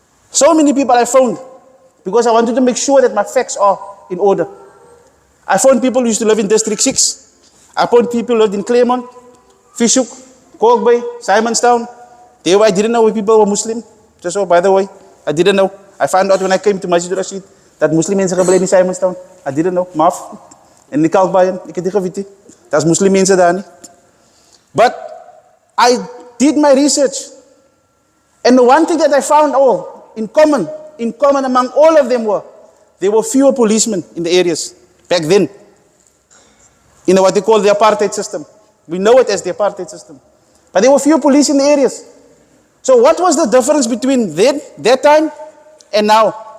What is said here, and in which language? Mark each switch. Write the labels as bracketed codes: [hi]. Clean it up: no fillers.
[en] So many people I found, because I wanted to make sure that my facts are in order. I found people who used to live in District 6. I found people who lived in Claremont, Fishhoek, Kalk Bay, Simonstown. There I didn't know if people were Muslim. Just so, by the way, I didn't know. I found out when I came to Masjidur Rasheed [af] dat Muslim mense gebly in Simonstown. [en] I didn't know. Maf. [af] En die Kalk Bay, ek het nie geweet nie. Daar's Muslim mense daar nie. [en] But I did my research. And the one thing that I found in common among all of them there were fewer policemen in the areas back then. In what they call the apartheid system. We know it as the apartheid system. But there were fewer police in the areas. So what was the difference between then, that time, and now?